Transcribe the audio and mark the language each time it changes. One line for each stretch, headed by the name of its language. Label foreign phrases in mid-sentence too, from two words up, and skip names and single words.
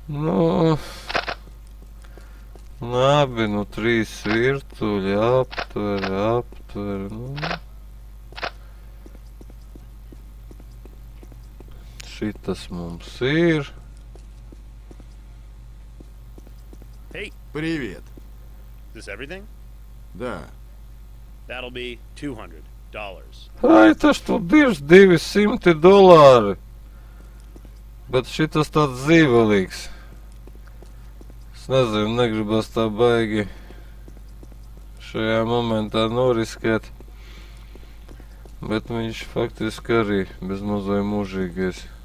Latvian: Nu, labi, nu 3 virtuļi, aptver, nu. Šitas mums ir.
English: Hey,
Russian: Привет.
English: is this everything?
Russian: Да.
English: That'll be $200.
Latvian: Ai, tas tu birs $200. Bet šitas tāds zīvelīgs. Es nezinu, negribas tā baigi šajā momentā noriskēt. Bet viņš faktiski arī bezmazliet mūžīgais.